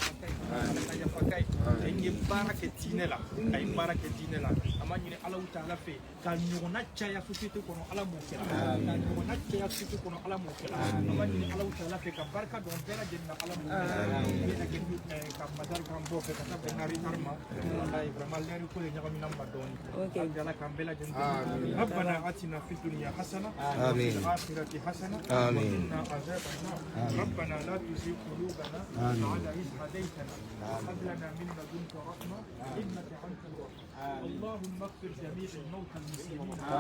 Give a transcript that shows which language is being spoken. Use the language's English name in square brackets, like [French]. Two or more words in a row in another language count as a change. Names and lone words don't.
[Bambara] ka yafa k'a ye an ye baara kɛ diinɛ la a ye baara kɛ diinɛ la an b'a ɲini ala ta'ala fɛ ka ɲɔgɔnna caya société kɔnɔ ala m'o kɛ la ka ɲɔgɔnna caya société kɔnɔ ala m'o kɛ la an b'a ɲini ala ta'ala fɛ ka barika dɔn bɛɛ lajɛlen na ala m'o kɛ la ka madari k'an bɔ fɛ ka taa bɛn nari ma wallahi vraiment lɛri ko de ɲagamina ma dɔɔni ala k'an bɛɛ lajɛlen [Arabic] ربنا آتنا في الدنيا حسنة وفي الآخرة حسنة وقنا عذاب النار ربنا لا تزغ قلوبنا بعد إذ هديتنا وهب لنا من لدنك رحمة إنك أنت الوهاب اللهم اغفر جميع الموتى المسلمين